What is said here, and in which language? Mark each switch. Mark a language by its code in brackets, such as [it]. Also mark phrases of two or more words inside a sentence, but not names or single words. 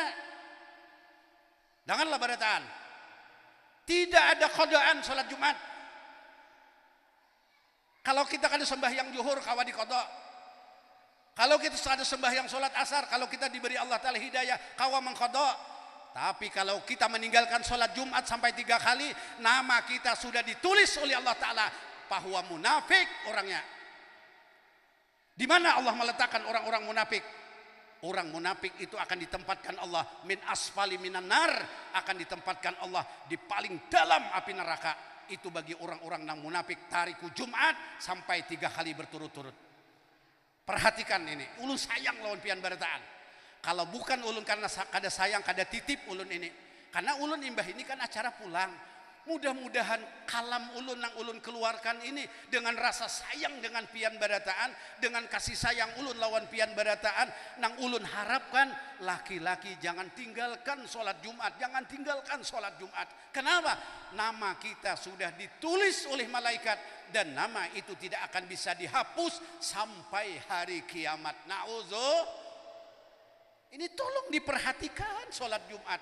[bjn] Dengarlah barataan. Tidak ada qada'an sholat Jumat. Kalau kita kada sembahyang zuhur kawa di qada'. Kalau kita ada sembahyang sholat asar, kalau kita diberi Allah Ta'ala hidayah, kawa mengqada'. Tapi kalau kita meninggalkan sholat Jumat sampai 3 kali, nama kita sudah ditulis oleh Allah Ta'ala bahwa munafik orangnya. Di mana Allah meletakkan orang-orang munafik? Orang munafik itu akan ditempatkan Allah [ar] min asfali minan nar, [bjn] akan ditempatkan Allah di paling dalam api neraka. Itu bagi orang-orang yang munafik tariku Jumat sampai 3 kali berturut-turut. Perhatikan ini, ulun sayang lawan pian barataan. Kalau bukan ulun karena kada sayang, kada titip ulun ini. Karena ulun imbah ini kan acara pulang. Mudah-mudahan kalam ulun yang ulun keluarkan ini dengan rasa sayang dengan pian barataan, dengan kasih sayang ulun lawan pian barataan, nang ulun harapkan laki-laki jangan tinggalkan sholat Jumat, jangan tinggalkan sholat Jumat. Kenapa? Nama kita sudah ditulis oleh malaikat dan nama itu tidak akan bisa dihapus sampai hari kiamat. [ar] Na'udzubillah. [bjn] Ini tolong diperhatikan sholat Jumat.